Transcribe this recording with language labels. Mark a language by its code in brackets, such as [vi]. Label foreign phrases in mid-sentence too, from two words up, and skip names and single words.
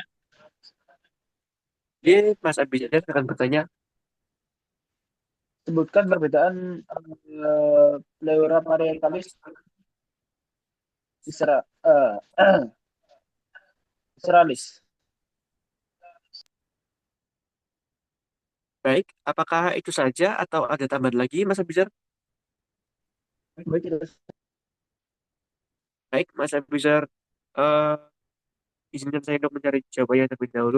[id] Jadi, Mas Abidin akan bertanya. Sebutkan perbedaan [la] pleura parietalis viscera, visceralis. [id] Baik, apakah itu saja atau ada tambahan lagi, Mas Abizar? Baik, itu. Baik, Mas Abizar, eh izinkan saya untuk mencari jawabannya terlebih dahulu.